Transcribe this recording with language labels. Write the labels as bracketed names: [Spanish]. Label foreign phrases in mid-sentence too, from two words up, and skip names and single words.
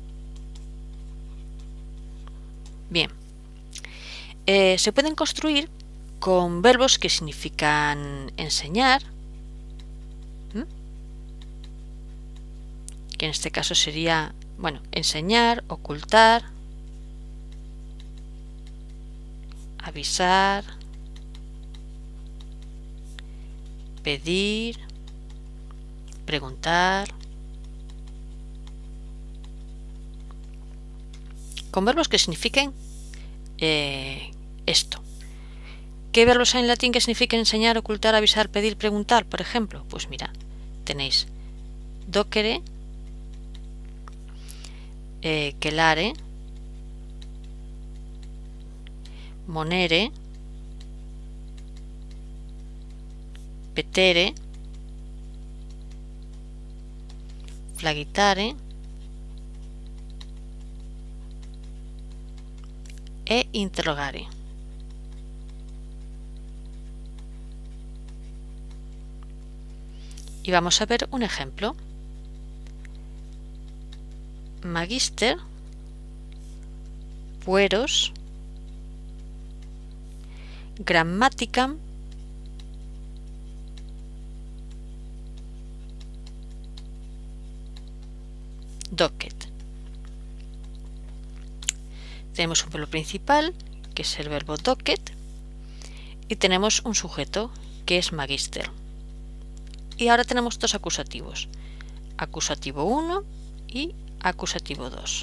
[Spanish] Bien, se pueden construir con verbos que significan enseñar, que en este caso sería, enseñar, ocultar, avisar, pedir, preguntar. Con verbos que signifiquen esto. ¿Qué verbos hay en latín que signifiquen enseñar, ocultar, avisar, pedir, preguntar, por ejemplo? Pues mira, tenéis [Latin] docere, celare, monere, petere, flagitare [Spanish] e interrogare. Y vamos a ver un ejemplo. [Latin] Magister, pueros, grammaticam, docet. [Spanish] Tenemos un verbo principal, que es el verbo docet, y tenemos un sujeto, que es magister. Y ahora tenemos dos acusativos, acusativo 1 y acusativo 2.